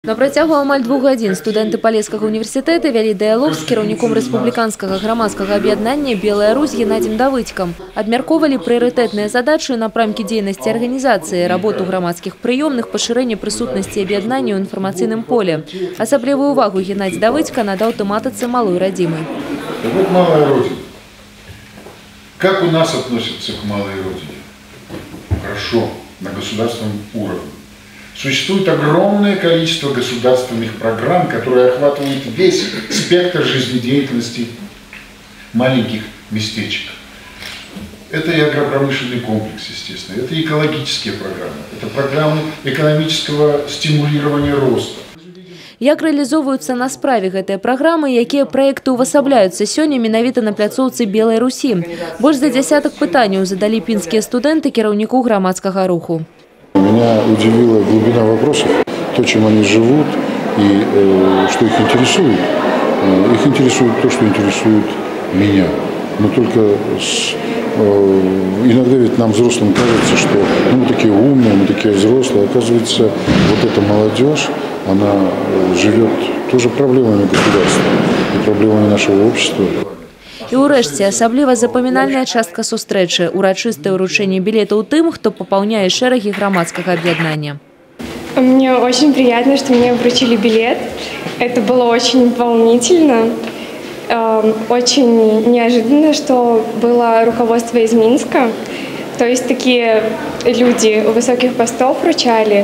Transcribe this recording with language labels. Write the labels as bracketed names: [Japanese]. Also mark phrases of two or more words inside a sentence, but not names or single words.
[Belarusian] На працягу амаль 2 гадзін студэнты Палескага універсітэта вялі дыялог з кіраўніком рэспубліканскага грамадскага аб'яднання «Белая Русь» Геннадзем Давыдзькам. Абмяркоўвалі прыярытэтныя задачы, напрамкі дзейнасці арганізацыі, работу грамадскіх прыёмных, пашырэнне прысутнасці аб'яднання ў інфармацыйным поле. Асаблівую ўвагу Геннадзь Давыдзька надаў тэматыцы малой радзімы. [Russian] Вот малая родина. Как у нас относятся к малой родине? Хорошо, на государственном уровне. Существует огромное количество государственных программ, которые охватывают весь спектр жизнедеятельности маленьких местечек. Это и агропромышленный комплекс, естественно, это экологические программы, это программы экономического стимулирования роста. [Belarusian] Як рэалізоўваюцца на справе гэтыя праграмы, якія праекты ўвасабляюцца сёння менавіта на пляцоўцы Белай Русі? Больш за дзясятак пытанняў задалі пінскія студэнты кіраўніку грамадскага руху. [Russian] Меня удивила глубина вопросов, то, чем они живут и что их интересует. Их интересует то, что интересует меня. Но только иногда ведь нам, взрослым, кажется, что мы такие умные, мы такие взрослые. Оказывается, вот эта молодежь, она живет тоже проблемами государства и проблемами нашего общества. [Belarusian] І ўрэшце асабліва запамінальная частка сустрэчы – урачыстае ўручэнне білетаў тым, хто папаўняе шэрагі грамадскага аб'яднання. [Russian] Мне очень приятно, что мне вручили билет. Это было очень волнительно, очень неожиданно, что было руководство из Минска. То есть такие люди у высоких постов вручали.